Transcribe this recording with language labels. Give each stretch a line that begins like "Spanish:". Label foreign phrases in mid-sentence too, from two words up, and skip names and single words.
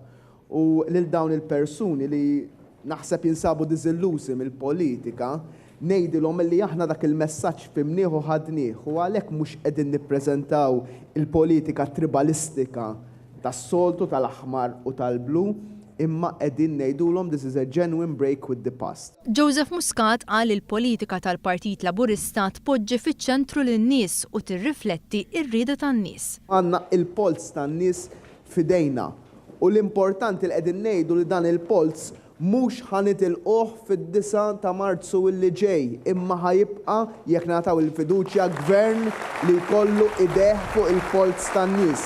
Maltese: U lil dawn il-persuni li naħseb jinsabu diżillusi mill-politika, ngħidilhom li aħna dak il-messaġġ fimnieh u ħadnieh u għalhekk mhux qegħdin nippreżentaw il-politika tribalistika tas-soltu tal-aħmar u tal-blu, imma qegħdin ngħidulhom
English: this is a genuine break with the past.
Maltese: Joseph Muscat qal li l-politika tal-Partit Laburista tpoġġi fiċ-ċentru lin-nies u tirrifletti r-rieda tan-nies. Għandna il-polz tan-nies f'idejna u l-importanti li qegħdin ngħidu li dan il-polz mhux ħanitilquh fid-9 ta' Marzu illi ġej, imma ħajibqa' jekk nagħtaw il-fiduċja gvern li jkollu idejh fuq il-polz tan-nies.